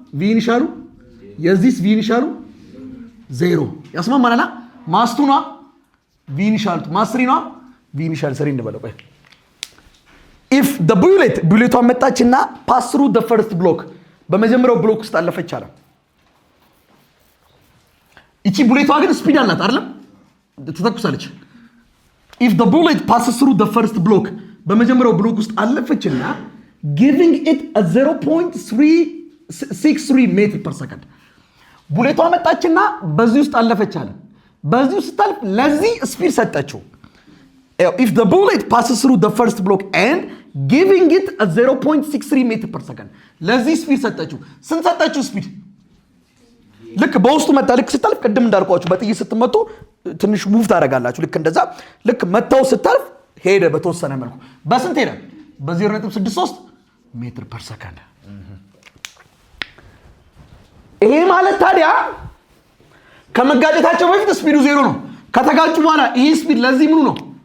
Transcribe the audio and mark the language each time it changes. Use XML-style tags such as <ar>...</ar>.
<am>ቪ ኢኒሻሉ የዚህስ ቪ ኢኒሻሉ 0 ያስማማናል። ማስቱና ቪ ኢኒሻሉ ማስሪና ቪ ኢኒሻል ሰሪ እንበለው። ቆይ</am> <en>if the bullet</en> <am>መጣችና</am> <en>pass through the first block</en> <am>በመጀመሪያው ብሎክ ውስጥ አለፈች አለ። እቺ ቡሌቷ ግን ስፒድ አላት አይደል? ተተኩሳለች።</am> <en>if the bullet passes through the first block</en> <am>በመጀመሪያው ብሎክ ውስጥ አለፈችና</am> <en>giving it a 0.363 ሜትር per second</en> <am>ቡሌቷ መጣችና በዚህ ውስጥ አለፈች አለ። በዚህ ውስጥ ታልፍ ለዚህ ስፒድ ሰጠችው።</am> <en>if the bullet passes through the first block and giving it a 0.63 meter per second</en> <am>ለዚህ ስፒድ ሰጠችው። ስንት ሰጠችው ስፒድ? ልክ በውስጡ መጣ። ልክ ስታልፍ ቅድም እንዳልኳችሁ በጥይት ስትመጡ ትንሽ ሙቭ ታደርጋላችሁ። ልክ እንደዛ ልክ መታው ስታልፍ ሄደ በተወሰነ መልኩ። በስንት ሄደ? በ0.63 ሜትር ፐር ሰከንድ። ይሄ ማለት ታዲያ ከመጋጨታቸው በፊት ስፒዱ 0 ነው። ከተጋጩ በኋላ ይሄ ስፒድ ለዚህ ምኑ ነው?</am>